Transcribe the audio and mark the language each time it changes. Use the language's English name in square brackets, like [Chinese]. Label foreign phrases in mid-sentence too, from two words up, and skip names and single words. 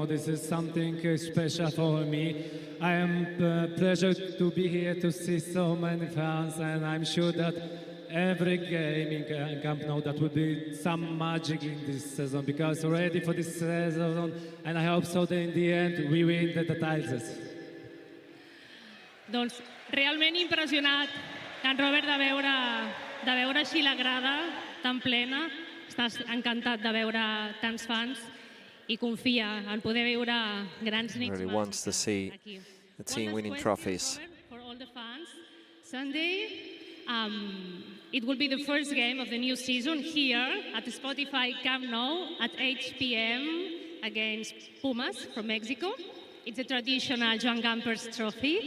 [English] This is something special for me. I am pleasure to be here to see so many fans, and I'm sure that every game in Camp Nou that will be some magic in this season, because ready for this season, and I hope so that in the end we win the titles. [Catalan] Doncs realment impressionat, en Robert, de veure així la grada tan plena. Estàs encantat de veure tants fans i confia en poder veure grans nits. [English] Really wants to see the team winning trophies. For all the fans, Sunday, it will be the first game of the new season here at the Spotify Camp Nou at 8 p.m. against Pumas from Mexico. It's a traditional Joan Gamper's trophy.